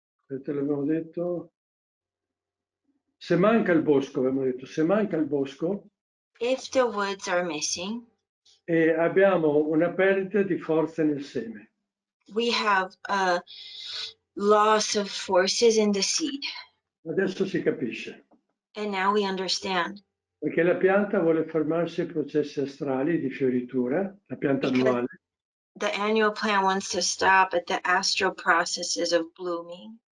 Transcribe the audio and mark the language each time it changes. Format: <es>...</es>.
<it>Te l'abbiamo detto? Se manca il bosco, abbiamo detto, se manca il bosco,</it> <en>If the woods are missing,</en> <it>abbiamo una perdita di forze nel seme.</it> <en>we have a loss of forces in the seed.</en> <it>Adesso si capisce,</it> <en>And now we understand.</en> <it>perché la pianta vuole fermarsi ai processi astrali di fioritura, la pianta</it> <en>Because</en> <it>annuale,</it> <en>the annual plant wants to stop at the astral processes of blooming,</en>